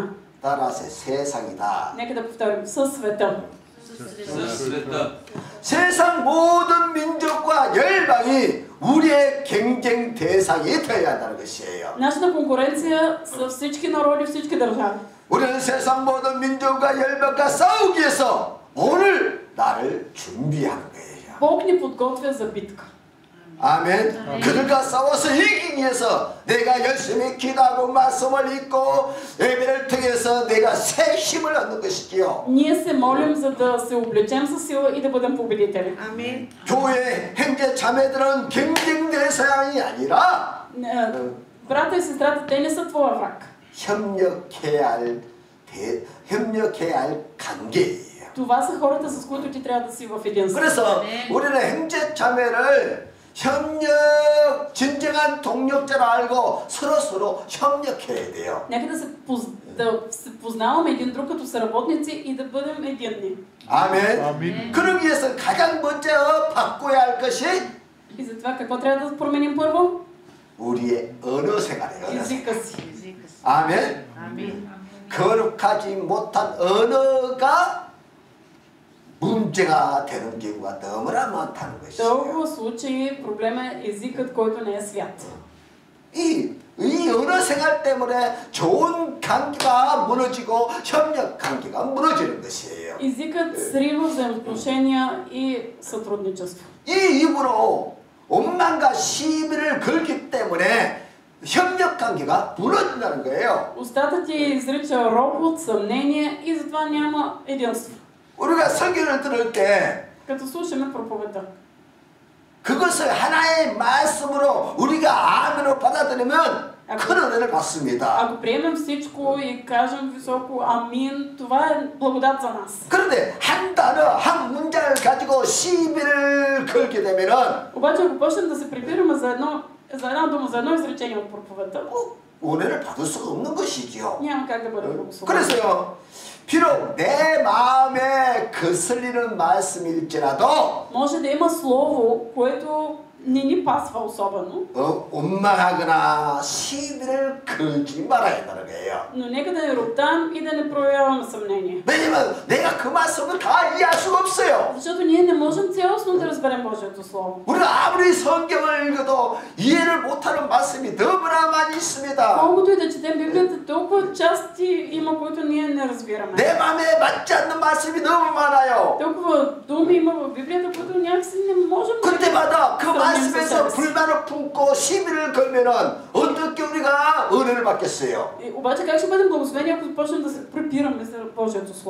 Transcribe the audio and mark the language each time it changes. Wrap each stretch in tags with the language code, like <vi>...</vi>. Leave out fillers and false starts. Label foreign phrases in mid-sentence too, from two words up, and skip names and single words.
<ko>따라서 세상이다.</ko> <bg>Нека да повторим. Със света.</bg> <ko>세상 모든 민족과 열방이 우리의 경쟁 대상이 되어야 한다는 것이에요.</ko> <bg>Нашата конкуренция са всички народи, всички държави.</bg> <ko>우리는 세상 모든 민족과 열방과 싸우기 위해서 오늘 나를 준비하는 거예요.</ko> <bg>Бог ни подготвя за битка.</bg> <ko>아멘. 그들과 싸워서 이기기 위해서 내가 열심히 기도하고 말씀을 읽고 예배를 통해서 내가 새 힘을 얻는 것이지요.</ko> <bg>Ние се молим, за да се облечем със сила и да бъдем победители. Амин.</bg> <ko>교회 형제 자매들은 경쟁 대상이 아니라</ko> <bg>Брата и сестрата, те не са твоя враг.</bg> <ko>협력해야 할 관계예요.</ko> <bg>Това са хората, с които ти трябва да си в единство.</bg> <ko>그래서 우리는 형제 자매를 협력, 진정한 동력자로 알고 서로 협력해야 돼요.</ko> <bg>Нека да се познаваме един друг като съработници и да бъдем единни.</bg> <ko>아멘. 그러기 위해서 가장 먼저 바꿔야 할 것이</ko> <bg>И затова какво трябва да променим първо?</bg> <ko>우리의 언어 생활이에요.</ko> <bg>Езика си.</bg> <ko>아멘.</ko> <bg>Амин.</bg> <ko>거룩하지 못한 언어가 문제가 되는 경우가 너무나 많다는 것이에요.</ko> <bg>Толкова случаи проблема е езикът, който не е свят.</bg> <ko>이 언어 생활 때문에 좋은 관계가 무너지고 협력 관계가 무너지는 것이에요.</ko> <bg>Езикът срива взаимоотношения и сътрудничество.</bg> <ko>이 입으로 원망과 시비를 걸기 때문에 협력 관계가 무너진다는 거예요.</ko> <bg>Устата ти изрича ропот, съмнение и затова няма единство.</bg> <ko>우리가 설교를 들을 때</ko> <bg>Като слушаме проповедта,</bg> <ko>그것을 하나의 말씀으로 우리가 아멘으로 받아들이면 큰 은혜를 받습니다.</ko> <bg>ако приемем всичко и кажем високо амин, това е благодат за нас.</bg> <ko>그런데 한 단어, 한 문장을 가지고 시비를 걸게 되면은</ko> <bg>Обаче ако почнем да се прибираме за една дума, за едно изречение от проповедта,</bg> <ko>은혜를 받을 수가 없는 것이지요.</ko> <bg>няма как да бъде благословен.</bg> <ko>그래서요, 비록 내 마음에 거슬리는 말씀일지라도</ko> <bg>Може да има слово, което не ни пасва особено,</bg> <ko>원망하거나 시비를 걸지 말아야 한다는 거예요.</ko> <bg>но нека да не роптаем и да не проявяваме съмнение.</bg> <ko>왜냐면 내가 그 말씀을 다 이해할 수가 없어요.</ko> <bg>Защото ние не можем цялостно да разберем Божието Слово.</bg> <ko>우리가 아무리 성경을 읽어도 이해를 못하는 말씀이 너무나 많이 있습니다.</ko> <bg>Колкото и да четем Библията, толкова части има, които ние не разбираме.</bg> <ko>내 마음에 맞지 않는 말씀이 너무 많아요.</ko> <bg>Толкова думи има в Библията, които някакси не можем да</bg> <ko>그때마다 그</ko> <bg>сравним със</bg> <ko>말씀에서</ko> <bg>себе си.</bg> <ko>불만을 품고 시비를 걸면은 어떻게 우리가 은혜를 받겠어요?</ko> <bg>Обаче как ще бъдем благословени, ако започнем да се препираме за Божието Слово?</bg>